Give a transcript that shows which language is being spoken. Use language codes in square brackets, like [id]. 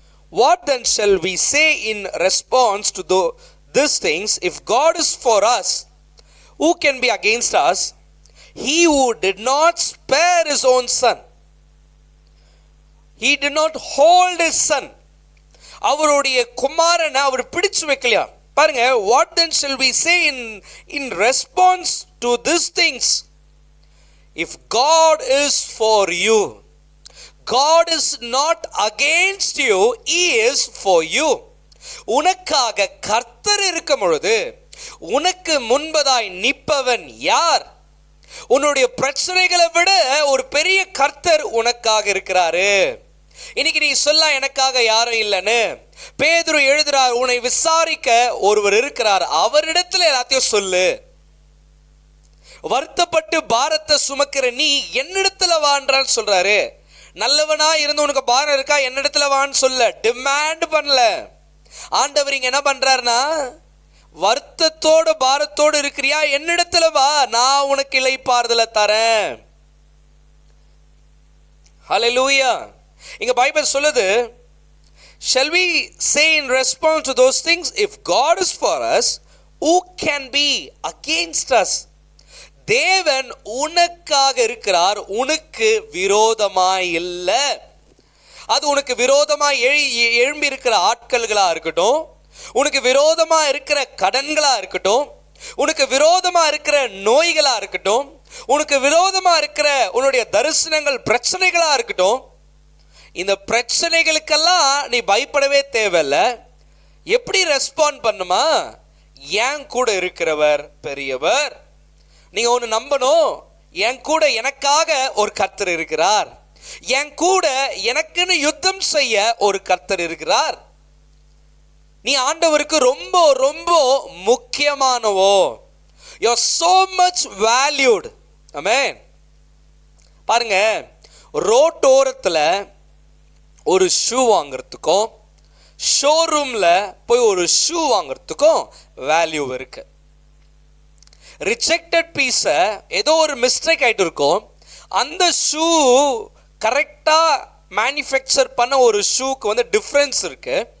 [en] What then shall we say in response to these things? If God is for us, who can be against us? He who did not spare his own son, he did not hold his son. [ta] அவருடைய குமாரனை அவர் பிடிச்சு வைக்கலையா? [en] பாருங்க, what then shall we say in response to these things? If God is for you, God is not against you, he is for you. [ta] உனக்காக கர்த்தர் இருக்கும் பொழுது உனக்கு முன்பதாய் நிற்பவன் யார்? உன்னுடைய பிரச்சனைகளை விட ஒரு பெரிய கர்த்தர் உனக்காக இருக்கிறாரு. இன்னைக்கு நீ சொல்ல, எனக்காக யாரும் இல்லைன்னு. பேதுரு எழுதுறார், உன்னை விசாரிக்க ஒருவர் இருக்கிறார், அவரிடத்துல எல்லாத்தையும் சொல்லு. வருத்தப்பட்டு பாரத்தை சுமக்கிற நீ என்னிடத்துல வான்றான்னு சொல்றாரு. நல்லவனா இருந்து உனக்கு பாரம் இருக்கா, என்னிடத்துல வான்னு சொல்ல, டிமாண்ட் பண்ணல. ஆண்டவர் இங்க என்ன பண்றாருன்னா, வருத்தத்தோடு பாரத்தோடு இருக்கிறியா, என்னிடத்துல வா, நான் உனக்கு இளைப்பாறுதலை தரேன். ஹல்லேலூயா. இங்க பைபிள் சொல்லுது, [en] shall we say in response to those things, if God is for us, who can be against us? [ta] தேவன் உனக்காக இருக்கிறார், உனக்கு விரோதமாய் இல்லை. அது உனக்கு விரோதமாய் எழும்பி இருக்கிற ஆட்கள்களா இருக்கட்டும், உனக்கு விரோதமா இருக்கிற கடன்களா இருக்கட்டும், உனக்கு விரோதமா இருக்கிற நோய்களா இருக்கட்டும், உனக்கு விரோதமா இருக்கிற உன்னுடைய தரிசனங்கள் பிரச்சனைகளா இருக்கட்டும், இந்த பிரச்சனைகளுக்கெல்லாம் நீ பயப்படவே தேவையில்லை. எப்படி ரெஸ்பாண்ட் பண்ணுமா? என் கூட இருக்கிறவர் பெரியவர். நீங்க ஒன்று நம்பணும், என் கூட எனக்காக ஒரு கர்த்தர் இருக்கிறார், என் கூட எனக்குன்னு யுத்தம் செய்ய ஒரு கர்த்தர் இருக்கிறார். நீ ஆண்டவருக்கு ரொம்ப ரொம்ப முக்கியமானவோ. [en] You are so much valued. [ta] ஆமென். பாருங்க, ரோட்டோரத்தில் ஒரு ஷூ வாங்குறதுக்கும் ஷோரூம்ல போய் ஒரு ஷூ வாங்குறதுக்கும் வேல்யூ இருக்கு. ரிஜெக்டட் பீஸை ஏதோ ஒரு மிஸ்டேக் ஆகிட்டு இருக்கும், அந்த ஷூ கரெக்டாக மேனுஃபேக்சர் பண்ண ஒரு ஷூக்கு வந்து டிஃப்ரென்ஸ் இருக்கு.